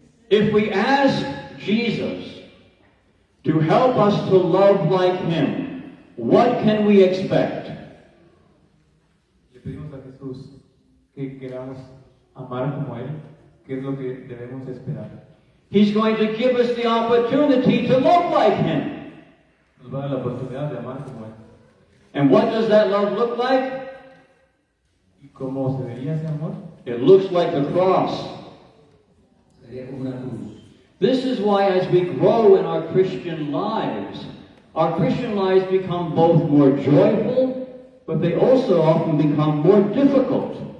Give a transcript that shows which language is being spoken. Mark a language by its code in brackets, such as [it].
[en] If we ask Jesus to help us to love like him, what can we expect? [es] Le pedimos a Jesús que queramos amar como Él, ¿qué es lo que debemos esperar? [en] He's going to give us the opportunity to love like him. [es] Nos va a dar la oportunidad de amar como Él. [en] And what does that love look like? [es] ¿Y cómo se vería ese amor? [en] It looks like the cross. [es] Sería como una cruz. [en] This is why as we grow in our Christian lives become both more joyful, but they also often become more difficult.